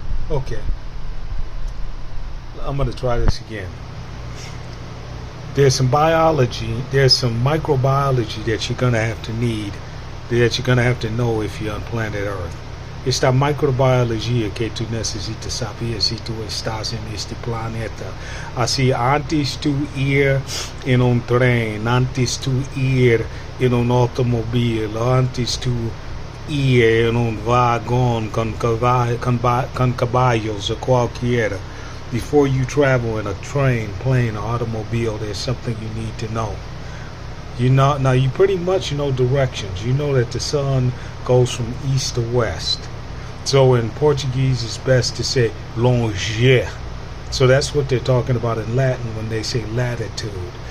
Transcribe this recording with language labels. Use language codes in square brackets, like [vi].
[en] Okay, I'm going to try this again. There's some biology, there's some microbiology that you're going to have to need, that you're going to have to know if you're on planet Earth. [es] Esta microbiologia que tú necesitas saber si tú estás en este planeta. Así, antes tú ir en un tren, antes tú ir en un automóvil, antes tú ir en un vagón con caballos o cualquiera. [en] Before you travel in a train, plane, or automobile, there's something you need to know. Now you pretty much know directions. You know that the sun goes from east to west. So in Portuguese, it's best to say longe. So that's what they're talking about in Latin when they say latitude.